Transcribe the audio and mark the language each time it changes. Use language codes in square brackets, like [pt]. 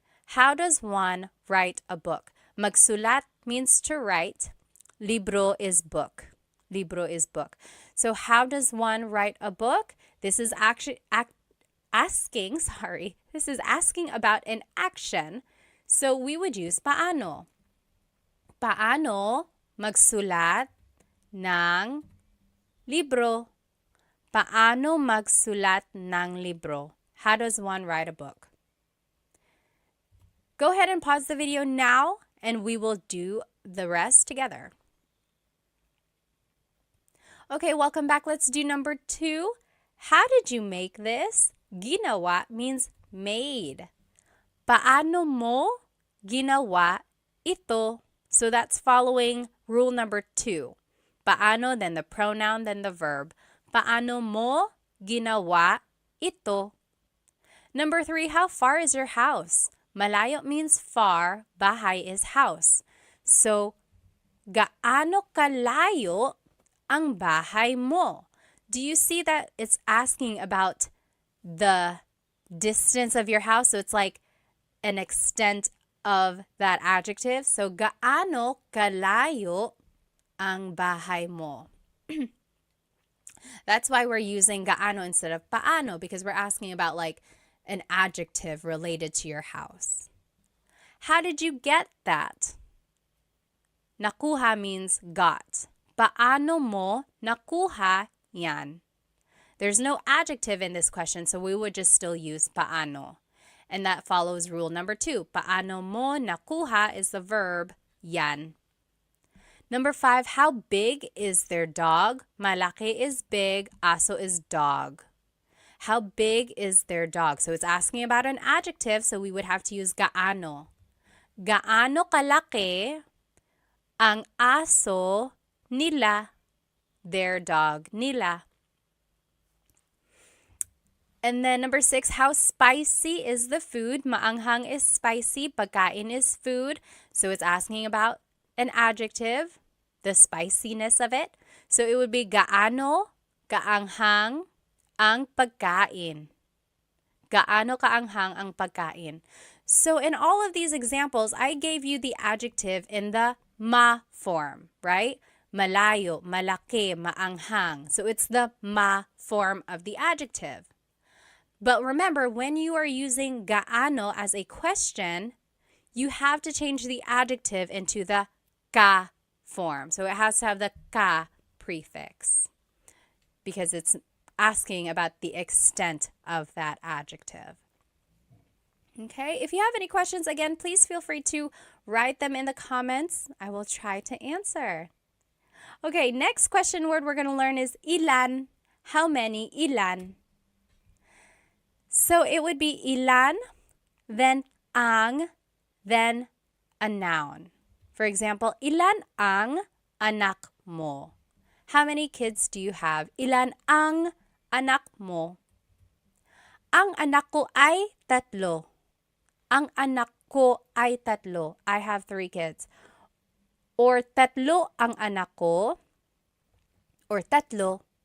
[en] How does one write a book? Magsulat means to write. Libro is book. Libro is book. So how does one write a book? This is actually asking about an action. So we would use paano. [tl] Paano magsulat ng libro? Paano magsulat ng libro? [en] How does one write a book? Go ahead and pause the video now and we will do the rest together. Okay, welcome back. Let's do number 2. How did you make this? Ginawa means made. [tl] Paano mo ginawa ito? [en] So that's following rule number 2. Paano, then the pronoun, then the verb. [tl] Paano mo ginawa ito? [en] Number 3, how far is your house? Malayo means far, bahay is house. [tl] So, gaano kalayo ang bahay mo? [en] Do you see that it's asking about the distance of your house? So it's like an extent of that adjective. [tl] So, gaano kalayo ang bahay mo? [en] That's why we're using gaano instead of paano, because we're asking about like an adjective related to your house. How did you get that? Nakuha means got. [tl] Paano mo nakuha yan? [en] There's no adjective in this question, so we would just still use paano. And that follows rule number 2. Paano mo nakuha is the verb yan. Number 5, how big is their dog? Malaki is big, aso is dog. How big is their dog? So it's asking about an adjective, so we would have to use gaano. [tl] Gaano kalaki ang aso nila, [en] their dog [tl] nila. [en] And then number 6, how spicy is the food? Maanghang is spicy, pagkain is food. So it's asking about an adjective, the spiciness of it. So it would be [tl] gaano kaanghang ang pagkain. Gaano kaanghang ang pagkain. [en] So in all of these examples, I gave you the adjective in the ma form, right? Malayo, malaki, maanghang. So it's the ma form of the adjective. But remember, when you are using gaano as a question, you have to change the adjective into the ka form. So it has to have the ka prefix because it's asking about the extent of that adjective. Okay, if you have any questions, again, please feel free to write them in the comments. I will try to answer. Okay, next question word we're going to learn is ilan. How many? Ilan. So it would be ilan, then ang, then a noun. For example, [tl] ilan ang anak mo? [en] How many kids do you have? [tl] Ilan ang anak mo? Ang anak ko ay 3. Ang anak ko ay 3. [en] I have 3 kids. [tl] Or 3 ang anak ko. Or 3.